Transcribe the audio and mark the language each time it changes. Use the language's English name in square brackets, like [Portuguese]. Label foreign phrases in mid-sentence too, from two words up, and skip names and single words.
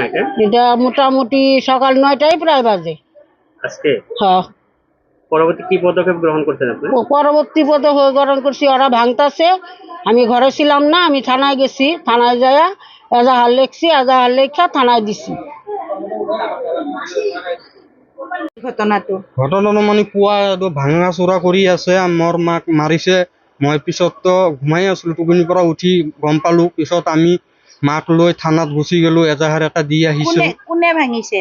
[Bangla] এটা মোটামুটি সকাল ৯টায় প্রায় বাজে আজকে। হ্যাঁ। পরবর্তী কি পদক্ষেপ গ্রহণ করছেন আপনি? পরবর্তী পদক্ষেপ গ্রহণ করছি, ওরা ভাঙতাছে। আমি ঘরে ছিলাম না, আমি থানায় গেছি। থানায় যাইয়া এজাহার লেখছি, এজাহার লেখা থানায় দিছি। [Assamese] ঘটনাটো মানে পুৱা ভাঙা চোৰা কৰি আছে, মোৰ মাক মাৰিছে। মই পিছত ঘুমাই আছিলোঁ, টোপনিৰ পৰা উঠি গম পালোঁ। পিছত আমি মাক লৈ থানাত গুচি গ'লোঁ, এজাহাৰ এটা দি আহিছোঁ। কোনে ভাঙিছে?